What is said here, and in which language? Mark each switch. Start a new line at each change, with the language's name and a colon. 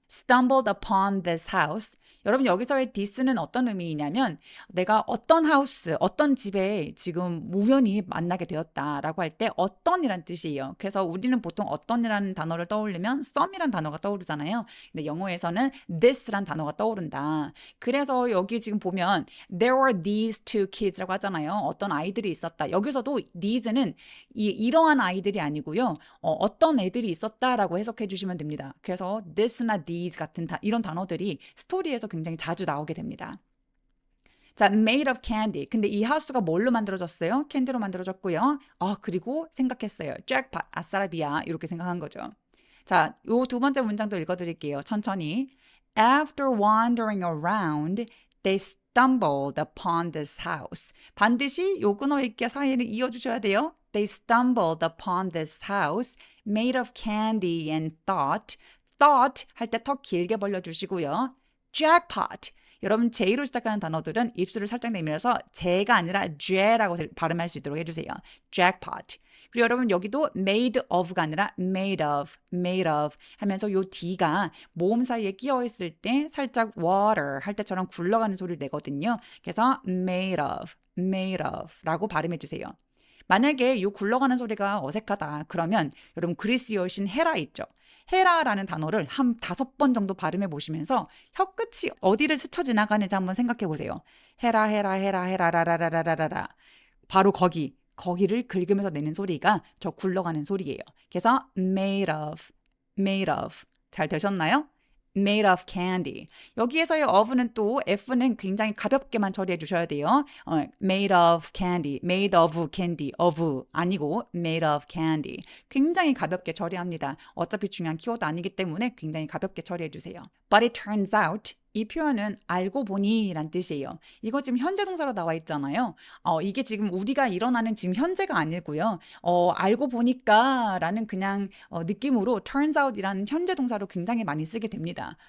English: stumbled upon this house.
Korean: 여러분 여기서의 this는 어떤 의미이냐면 내가 어떤 하우스, 어떤 집에 지금 우연히 만나게 되었다라고 할 때 어떤이란 뜻이에요. 그래서 우리는 보통 어떤이라는 단어를 떠올리면 some이란 단어가 떠오르잖아요. 근데 영어에서는 this란 단어가 떠오른다. 그래서 여기 지금 보면
English: there were these two kids
Korean: 라고 하잖아요. 어떤 아이들이 있었다. 여기서도 these는 이러한 아이들이 아니고요. 어떤 애들이 있었다라고 해석해 주시면 됩니다. 그래서 this나 these 같은 이런 단어들이 스토리에서 굉장히 자주 나오게 됩니다. 자, made of candy. 근데 이 하우스가 뭘로 만들어졌어요? 캔디로 만들어졌고요. 그리고 생각했어요. jackpot, 아싸라비아 이렇게 생각한 거죠. 자, 요 두 번째 문장도 읽어드릴게요. 천천히.
English: After wandering around, they stumbled upon this house.
Korean: 반드시 요 끊어 읽기 사이를 이어주셔야 돼요.
English: They stumbled upon this house made of candy and thought
Korean: 할 때 턱 길게 벌려주시고요.
English: jackpot.
Korean: 여러분 J로 시작하는 단어들은 입술을 살짝 내밀어서 J가 아니라 J라고 발음할 수 있도록 해주세요.
English: jackpot.
Korean: 그리고 여러분 여기도 made of가 아니라 made of 하면서 요 D가 모음 사이에 끼어 있을 때 살짝 water 할 때처럼 굴러가는 소리를 내거든요. 그래서 made of 라고 발음해 주세요. 만약에 요 굴러가는 소리가 어색하다 그러면 여러분 그리스 여신 헤라 있죠. 헤라라는 단어를 한 5번 정도 발음해 보시면서 혀끝이 어디를 스쳐 지나가는지 한번 생각해 보세요. 헤라라라라라라 바로 거기를 긁으면서 내는 소리가 저 굴러가는 소리예요. 그래서 made of 잘 되셨나요?
English: made of candy.
Korean: 여기에서의 of는 또 F는 굉장히 가볍게만 처리해 주셔야 돼요.
English: made of candy, of 아니고 made of candy.
Korean: 굉장히 가볍게 처리합니다. 어차피 중요한 키워드 아니기 때문에 굉장히 가볍게 처리해 주세요.
English: But it turns out
Korean: 이 표현은 알고 보니 란 뜻이에요. 이거 지금 현재 동사로 나와 있잖아요. 이게 지금 우리가 일어나는 지금 현재가 아니고요. 알고 보니까 라는 그냥 느낌으로 turns out 이라는 현재 동사로 굉장히 많이 쓰게 됩니다.